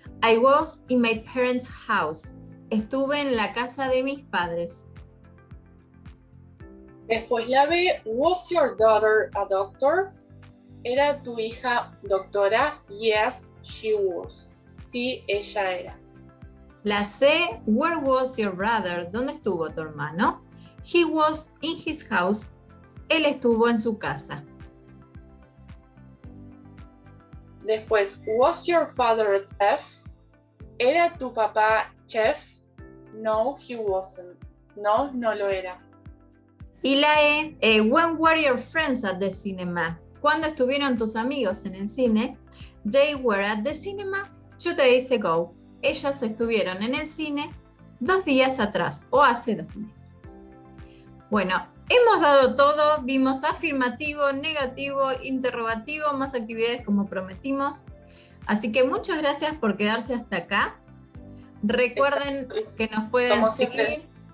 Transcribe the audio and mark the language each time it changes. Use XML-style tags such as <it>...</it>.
<en>I was in my parents' house.</en> <es>Estuve en la casa de mis padres. Después la B,</es> <en>was your daughter a doctor?</en> <es>¿Era tu hija doctora?</es> <en>Yes, she was.</en> <es>Sí, ella era. La C,</es> <en>where was your brother?</en> <es>¿Dónde estuvo tu hermano?</es> <en>He was in his house.</en> <es>Él estuvo en su casa. Después,</es> <en>was your father a chef?</en> <es>¿Era tu papá chef?</es> <en>No, he wasn't.</en> <es>No, no lo era. Y la E,</es> <en>when were your friends at the cinema?</en> <es>¿Cuándo estuvieron tus amigos en el cine?</es> <en>They were at the cinema 2 days ago.</en> <es>Ellos estuvieron en el cine 2 días atrás o hace 2 meses. Bueno, hemos dado todo, vimos afirmativo, negativo, interrogativo, más actividades como prometimos. Así que muchas gracias por quedarse hasta acá. Recuerden que nos pueden seguir.</es>